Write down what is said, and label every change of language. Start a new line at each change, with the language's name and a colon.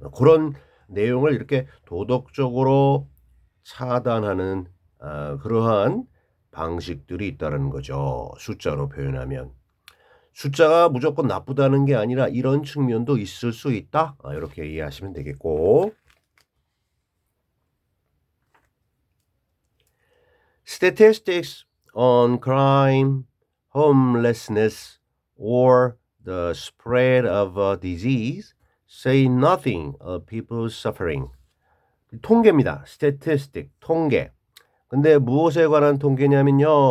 Korean: 그런 내용을 이렇게 도덕적으로 차단하는 그러한 방식들이 있다는 거죠. 숫자로 표현하면. 숫자가 무조건 나쁘다는 게 아니라 이런 측면도 있을 수 있다. 이렇게 이해하시면 되겠고.
English: Statistics on crime, homelessness, or the spread of a disease say nothing of people's suffering.
Korean: 통계입니다. statistic, 통계. 근데 무엇에 관한 통계냐면요.